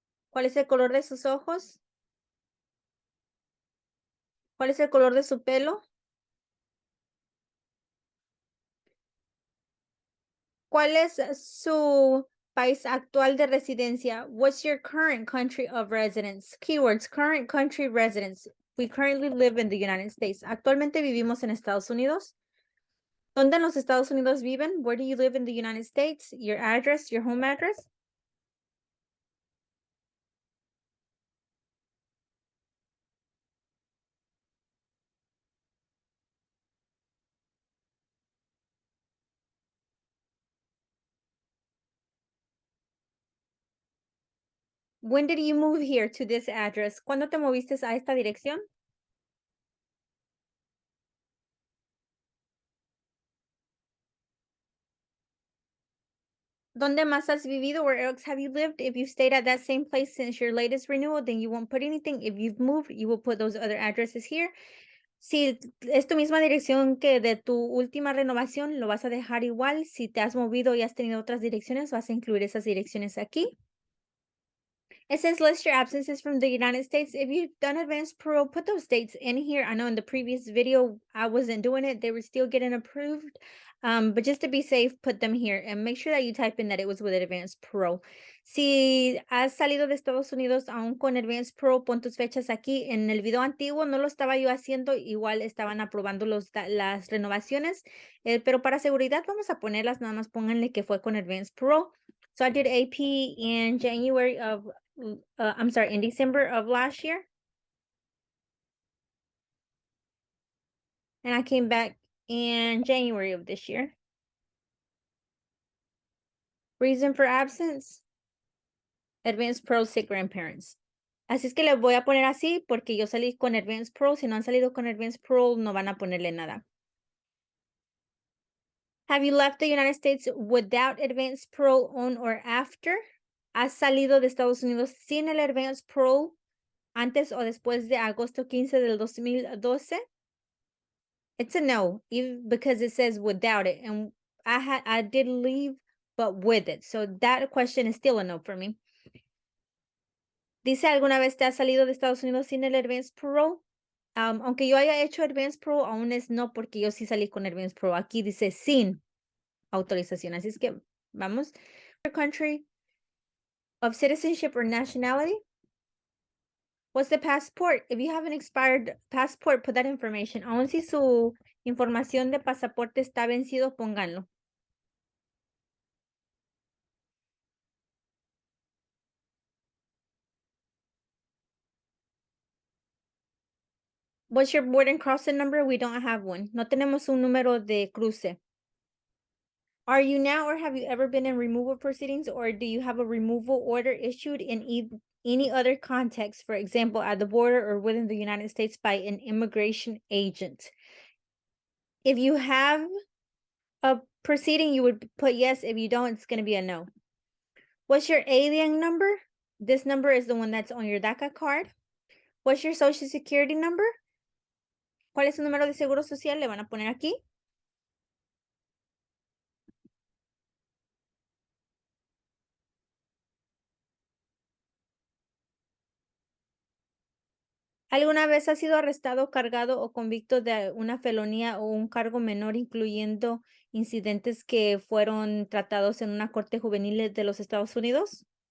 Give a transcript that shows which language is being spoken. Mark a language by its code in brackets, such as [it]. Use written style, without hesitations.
[es] ¿Cuál es el color de sus ojos? ¿Cuál es el color de su pelo? ¿Cuál es su país actual de residencia? [en] What's your current country of residence? Keywords, current country residence. We currently live in the United States. [es] Actualmente vivimos en Estados Unidos. ¿Dónde en los Estados Unidos viven? [en] Where do you live in the United States? Your address, your home address. When did you move here to this address? [es] ¿Cuándo te moviste a esta dirección? ¿Dónde más has vivido? [en] Where else have you lived? If you stayed at that same place since your latest renewal, then you won't put anything. If you've moved, you will put those other addresses here. [es] Si es tu misma dirección que de tu última renovación, lo vas a dejar igual. Si te has movido y has tenido otras direcciones, vas a incluir esas direcciones aquí. [en] It says list your absences from the United States. If you've done advanced parole, put those dates in here. I know in the previous video, I wasn't doing it. They were still getting approved. But just to be safe, put them here and make sure that you type in that it was with advanced parole. [es] Si has salido de Estados Unidos aún con advanced parole, pon tus fechas aquí. En el video antiguo no lo estaba yo haciendo, igual estaban aprobando las renovaciones, pero para seguridad vamos a ponerlas, nada más pónganle que fue con advanced parole. [en] So I did AP in January of I'm sorry, in December of last year. And I came back in January of this year. Reason for absence, Advanced Pro Sick Grandparents. [es] Así es que le voy a poner así porque yo salí con Advanced Pro. Si no han salido con Advanced Pro, no van a ponerle nada. [en] Have you left the United States without Advanced Pro on or after? [es] ¿Has salido de Estados Unidos sin el Advanced Pro antes o después de agosto 15 del 2012? [en] It's a no, even because it says without it, and I did leave, but with it. So that question is still a no for me. [es] Dice, ¿alguna vez te has salido de Estados Unidos sin el Advanced Parole? Aunque yo haya hecho Advanced Parole, aún es no, porque yo sí salí con Advanced Parole. Aquí dice sin autorización. Así es que vamos. [en] Your country of citizenship or nationality? What's the passport? If you have an expired passport, put that information. [es] Aún si su información de pasaporte está vencido, pónganlo. [en] What's your board and crossing number? We don't have one. [es] No tenemos un número de cruce. [en] Are you now or have you ever been in removal proceedings, or do you have a removal order issued in any other context, for example, at the border or within the United States by an immigration agent. If you have a proceeding, you would put yes. If you don't, it's going to be a no. What's your alien number? This number is the one that's on your DACA card. What's your social security number? [es] ¿Cuál es su número de seguro social? Le van a poner aquí. ¿Alguna vez ha sido arrestado, cargado o convicto de una felonía o un cargo menor, incluyendo incidentes que fueron tratados en una corte juvenil de los Estados Unidos?